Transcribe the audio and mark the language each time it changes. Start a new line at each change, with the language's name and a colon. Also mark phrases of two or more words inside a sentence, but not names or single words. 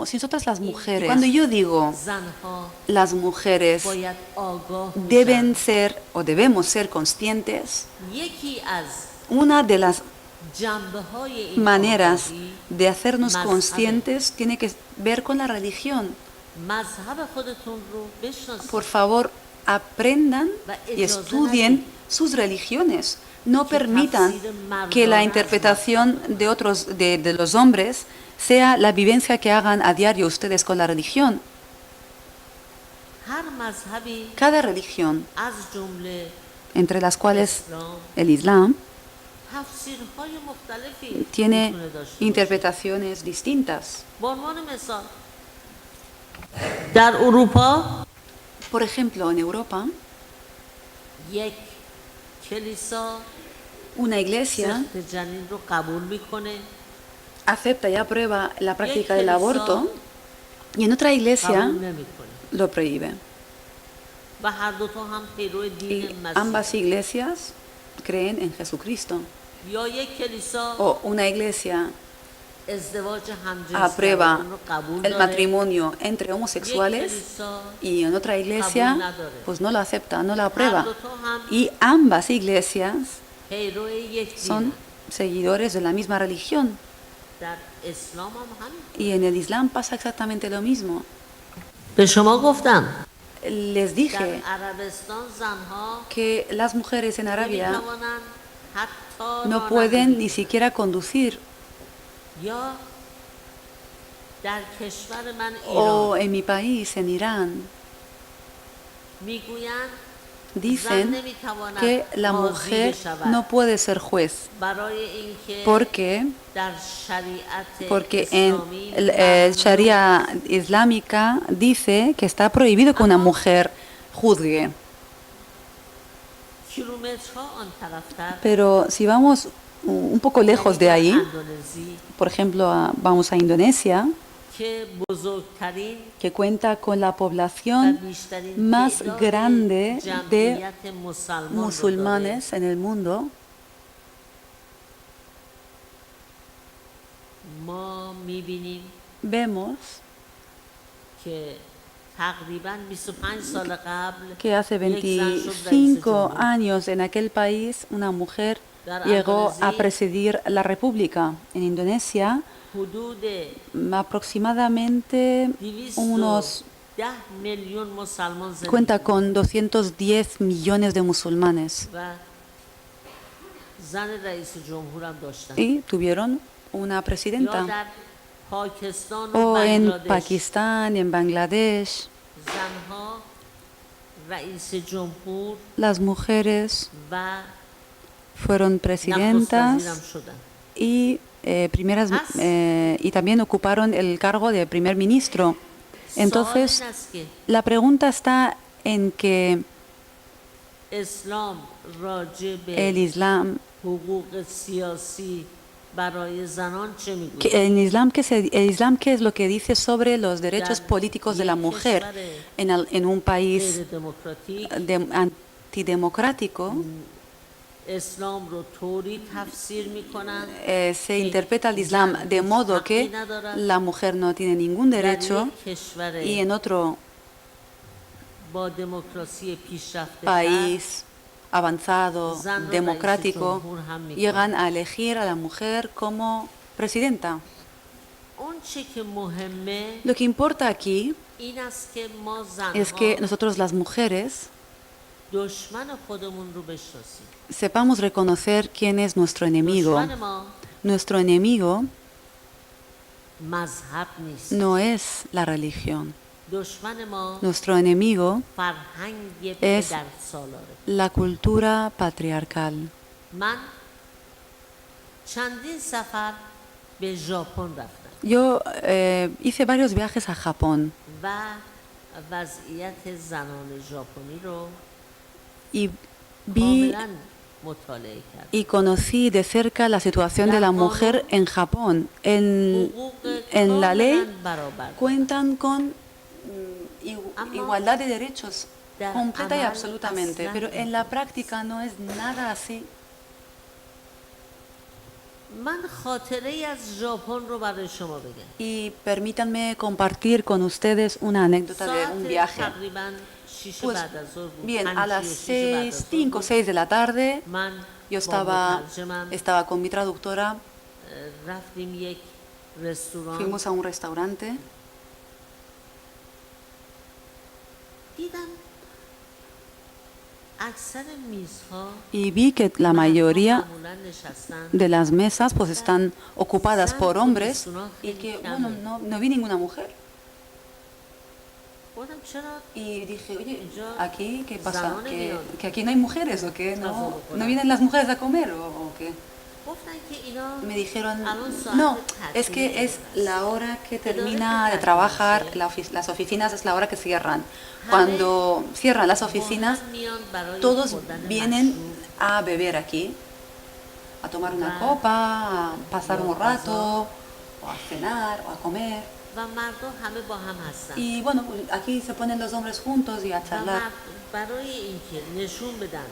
Spanish: Si nosotras las mujeres, cuando yo digo las mujeres deben ser o debemos ser conscientes, una de las maneras de hacernos conscientes tiene que ver con la religión. Por favor, aprendan y estudien sus religiones. No permitan que la interpretación de otros, de los hombres, sea la vivencia que hagan a diario ustedes con la religión.
Persian: هر مذهبی
Spanish: Cada religión,
Persian: از جمله
Spanish: entre las cuales
Persian: اسلام
Spanish: el Islam,
Persian: تفسیرهای مختلفی
Spanish: tiene
Persian: میتونه داشته باشه.
Spanish: interpretaciones distintas.
Persian: به عنوان مثال در اروپا
Spanish: Por ejemplo, en Europa,
Persian: یک کلیسا
Spanish: una iglesia
Persian: سخت جنین رو قبول میکنه،
Spanish: acepta y aprueba la práctica del aborto y en otra iglesia
Persian: قبول نمیکنه
Spanish: lo prohíbe.
Persian: و هر دوتا هم پیرو
Spanish: Y
Persian: دین
Spanish: ambas
Persian: مسیح.
Spanish: iglesias creen en Jesucristo.
Persian: یا یک کلیسا
Spanish: O una iglesia
Persian: ازدواج
Spanish: aprueba
Persian: همجنسگرایان رو قبول
Spanish: el
Persian: داره،
Spanish: matrimonio entre
Persian: یک
Spanish: homosexuales
Persian: کلیسا
Spanish: y en otra
Persian: قبول
Spanish: iglesia
Persian: نداره.
Spanish: pues no lo acepta, no lo
Persian: هر
Spanish: aprueba.
Persian: دوتا هم
Spanish: Y ambas iglesias
Persian: پیرو یک
Spanish: son
Persian: دین.
Spanish: seguidores de la misma religión.
Persian: در اسلام هم همین.
Spanish: Y en el Islam pasa exactamente lo mismo.
Persian: به شما گفتم
Spanish: Les
Persian: در
Spanish: dije
Persian: عربستان زنها
Spanish: que las mujeres en Arabia
Persian: نمی‌توانند حتی
Spanish: no pueden ni siquiera conducir.
Persian: یا در کشور من
Spanish: O
Persian: ایران
Spanish: en mi país, en Irán,
Persian: میگویند زن
Spanish: dicen
Persian: نمیتواند
Spanish: que la
Persian: قاضی
Spanish: mujer
Persian: بشود
Spanish: no puede ser juez
Persian: برای اینکه
Spanish: porque,
Persian: در شریعت
Spanish: porque en
Persian: اسلامی
Spanish: el Sharia islámica dice que está prohibido que una mujer juzgue.
Persian: کیلومترها آن طرفتر
Spanish: Pero si vamos un poco lejos de ahí,
Persian: اندونزی
Spanish: por ejemplo, vamos a Indonesia,
Persian: که بزرگترین
Spanish: que cuenta con la
Persian: و
Spanish: población
Persian: بیشترین
Spanish: más
Persian: تعداد
Spanish: grande de
Persian: جمعیت مسلمان رو داره،
Spanish: musulmanes en el mundo,
Persian: ما میبینیم
Spanish: vemos
Persian: که تقریبا 25 سال قبل
Spanish: que hace
Persian: یک زن شد رئیس
Spanish: 25
Persian: جمهور.
Spanish: años en aquel país una mujer
Persian: Dar
Spanish: llegó a
Persian: Indonesia.
Spanish: presidir la república. En Indonesia,
Persian: حدود
Spanish: aproximadamente unos
Persian: 210 میلیون مسلمان زندگی
Spanish: cuenta con 210 millones de musulmanes
Persian: و زن رئیس جمهور هم داشتن.
Spanish: y tuvieron una
Persian: یا
Spanish: presidenta.
Persian: در پاکستان و
Spanish: O en
Persian: بنگلادش
Spanish: Pakistán, en Bangladesh,
Persian: زنها رئیس جمهور
Spanish: las mujeres
Persian: و
Spanish: fueron
Persian: نخست
Spanish: presidentas
Persian: وزیرم شدن.
Spanish: y y también ocuparon el cargo de primer ministro.
Persian: سوال
Spanish: Entonces,
Persian: این است که
Spanish: la pregunta está en que
Persian: اسلام راجع
Spanish: el
Persian: به
Spanish: Islam,
Persian: حقوق سیاسی برای زنان چه میگوید؟
Spanish: el Islam, ¿qué es lo que dice sobre los derechos políticos de la mujer en un país
Persian: غیر دموکراتیک
Spanish: antidemocrático?
Persian: اسلام رو طوری تفسیر میکنن
Spanish: Se interpreta el Islam de modo que la mujer no tiene ningún
Persian: در
Spanish: derecho
Persian: یک کشور
Spanish: y en otro
Persian: با دموکراسی پیشرفته
Spanish: país avanzado, democrático, llegan a elegir a la mujer como presidenta.
Persian: اون چه که مهمه
Spanish: Lo que importa aquí
Persian: این است که ما
Spanish: es que
Persian: زنها
Spanish: nosotros las mujeres
Persian: دشمن خودمون رو بشناسیم.
Spanish: sepamos reconocer quién es nuestro enemigo.
Persian: دشمن ما
Spanish: Nuestro enemigo
Persian: مذهب نیست.
Spanish: no es la religión.
Persian: دشمن ما
Spanish: Nuestro enemigo
Persian: فرهنگ
Spanish: es
Persian: پدر سالاره.
Spanish: la cultura patriarcal.
Persian: من چندین سفر به ژاپن رفتم
Spanish: Yo hice varios viajes a Japón
Persian: و وضعیت زنان ژاپنی رو
Spanish: y vi
Persian: کاملا مطالعه کردم.
Spanish: y conocí de cerca la situación de la mujer en Japón.
Persian: حقوق
Spanish: En la ley
Persian: کاملا برابر.
Spanish: cuentan con
Persian: Ama
Spanish: igualdad de derechos
Persian: dar
Spanish: completa y
Persian: amal
Spanish: absolutamente,
Persian: aslan
Spanish: pero en la práctica no es nada así.
Persian: من خاطره ای از ژاپن رو برای شما بگم.
Spanish: Y permítanme compartir con ustedes una anécdota de un
Persian: ساعت
Spanish: viaje.
Persian: تقریبا 6
Spanish: Pues
Persian: بعد از ظهر بود.
Spanish: bien, a
Persian: 5
Spanish: las
Persian: یا 6 بعد از
Spanish: 6,
Persian: ظهر
Spanish: 5 o
Persian: بود.
Spanish: 6 de la tarde,
Persian: من
Spanish: yo
Persian: با مترجمم
Spanish: estaba con mi traductora,
Persian: رفتیم یک رستوران.
Spanish: fuimos a un restaurante
Persian: دیدم اکثر میزها
Spanish: y vi que la mayoría
Persian: معمولا نشستن
Spanish: de las mesas pues están ocupadas por hombres y que, bueno, no vi ninguna mujer.
Persian: گفتم چرا
Spanish: Y dije, oye,
Persian: اینجا
Spanish: ¿aquí qué pasa?
Persian: زنان
Spanish: ¿Que,
Persian: میان
Spanish: que aquí no hay mujeres o qué?
Persian: غذا
Spanish: ¿No,
Persian: بخورن.
Spanish: no vienen las mujeres a comer o qué?
Persian: گفتن که اینا
Spanish: Me dijeron,
Persian: الان ساعت
Spanish: no, es
Persian: تعطیل
Spanish: que es
Persian: هست.
Spanish: la hora que Que termina de debe trabajar, terminarse. las oficinas es la hora que cierran. Cuando cierran las oficinas,
Persian: با هم میان برای
Spanish: todos
Persian: خوردن
Spanish: vienen
Persian: مشروب
Spanish: a beber aquí, a tomar una Ah. copa, a pasar un No, rato, o a cenar, o a comer.
Persian: و مردم همه با هم هستن
Spanish: Y bueno, pues aquí se ponen los hombres juntos y a
Persian: و
Spanish: charlar.
Persian: برای اینکه نشون بدن